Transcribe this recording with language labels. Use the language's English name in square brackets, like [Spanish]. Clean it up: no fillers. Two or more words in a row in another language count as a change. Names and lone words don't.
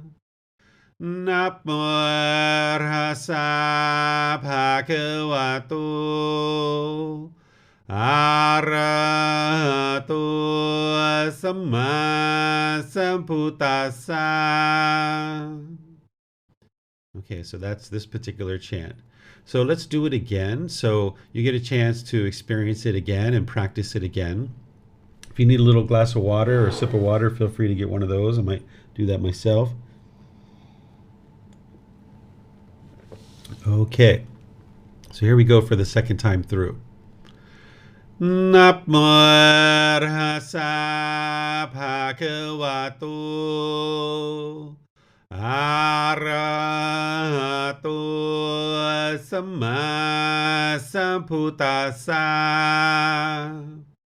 [Pali] Namo Tassa Bhagavato Arahato Samma Sambuddhassa. [English] Okay, so that's this particular chant. So let's do it again, so you get a chance to experience it again and practice it again. If you need a little glass of water or a sip of water, feel free to get one of those. I might do that myself. Okay, so here we go for the second time through. [Pali] Namo Tassa Bhagavato Arahato Samma Sambuddhassa.